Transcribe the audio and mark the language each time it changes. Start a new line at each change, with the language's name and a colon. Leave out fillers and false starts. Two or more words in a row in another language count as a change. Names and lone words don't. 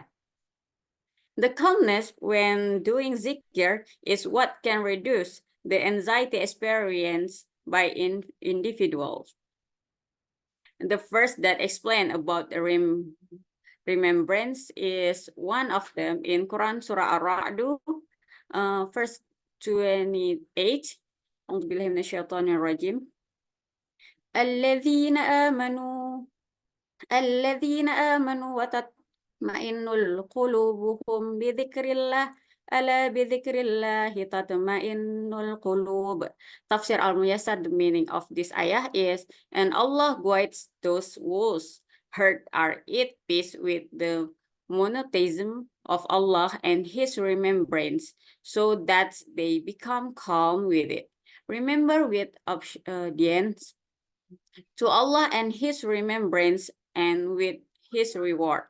English: The calmness when doing zikr is what can reduce the anxiety experienced by individuals. The verse that explains about the remembrance is one of them in Quran Surah Ar-Ra'd, verse 28.
Arabic: أعوذ بالله من الشيطان الرجيم. الذين آمنوا وتطمئن قلوبهم بذكر الله. ألا بذكر الله تطمئن القلوب.
English: Tafsir Al-Muyassar, the meaning of this ayah is, and Allah guides those whose heart are at peace with the monotheism of Allah and His remembrance, so that they become calm with it. Remember with obedience to Allah and His remembrance and with His reward.